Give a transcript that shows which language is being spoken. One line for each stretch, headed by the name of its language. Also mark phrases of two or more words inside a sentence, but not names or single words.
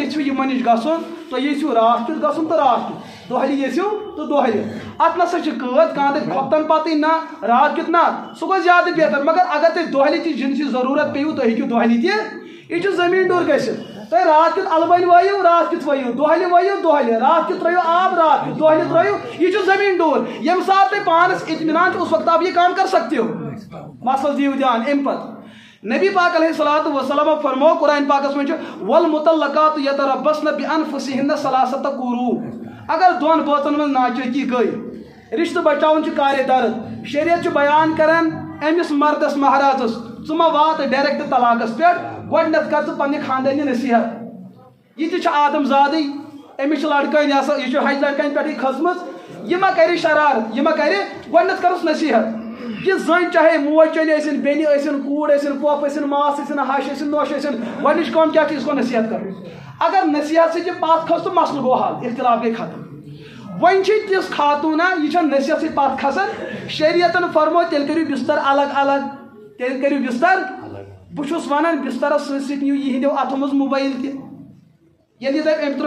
Kashmiri: یژھِو یِمن نِش گژھُن تُہۍ یژھِو راتھ کیُتھ گژھُن تہٕ راتھ کیُتھ دۄہلہِ یژھِو تہٕ دۄہلہِ اتھ نسا چھِ قٲد کانٛہہ دپہِ کھۄفتن پتٕے نہ راتھ کیُتھ نہ سُہ گوٚو زیادٕ بہتر مگر اگر تۄہہِ دۄہلہِ تہِ جنسٕچ ضروٗرت پیٚیِو تُہۍ ہیٚکِو دۄہلہِ تہِ یہِ چھُ زٔمیٖن ڈوٗر گٔژھِتھ تۄہہِ راتھ کیُتھ البنہِ وٲیِو راتھ کیُتھ وٲیِو دۄہلہِ وٲیِو دۄہلہِ راتھ کیُتھ ترٲیِو آب راتھ کیُتھ دۄہلہِ ترٲیِو یہِ چھُ زٔمیٖن ڈوٗر ییٚمہِ ساتہٕ تۄہہِ پانس اطمینان چھُ
Urdu: اس وقت آپ یہ کام کر سکتے ہو
Kashmiri: مسلس دیو دھیان امہِ پتہٕ نبی پاک
Arabic: علیہ الصلوۃ والسلام
Kashmiri: فرمو قرآن پاکس منٛز چھُ
Arabic: والمطلقات یتربصن بانفسہن ثلاثۃ قروء
Kashmiri: اگر دۄن بٲژن منٛز ناچٲکی گٔے رشتہٕ بچاوُن چھُ کارِ درد شریعت چھُ بیان کران أمِس مردس مہرازس ژٕ ما وات ڈایریکٹ طلاقس پٮ۪ٹھ گۄڈٕنیتھ کر ژٕ پننہِ خاندٲنی نصیحت یہِ تہِ چھُ آدم زادٕے أمِس چھِ لڑکٲنۍ آسان یہِ چھُ حج لڑکٲنۍ پٮ۪ٹھٕے کھٔژمٕژ یہِ ما کرِ شرارت یہِ ما کرِ گۄڈٕنیتھ کرُس نصیحت یہ زن چاہے موج چلے ٲسِن بیٚنہِ ٲسِن کوٗر ٲسِن پۄپھ ٲسِن ماس ٲسِن ہش ٲسِن نوش ٲسِن گۄڈنِچ کٲم کیٛاہ چھِ
Urdu: اس کو
Kashmiri: نصیحت کرٕنۍ اگر نصیحت سۭتۍ یہِ پتھ کھٔژ تہٕ مسلہٕ گوٚو حل اختلاف گٔے ختم وۄنۍ چھِ تِژھ خاتوٗنا یہِ چھےٚ نصیحت سۭتۍ پتھ کھسان شریعتن فرمو تیٚلہِ کٔرِو بستر الگ الگ تیٚلہِ کٔرِو بستر بہٕ چھُس ونان بسترس سۭتۍ سۭتۍ نِیِو یِہنٛدیو اتھو منٛز موبایل تہِ ییٚلہِ یہِ دپہِ أمۍ ترٛوو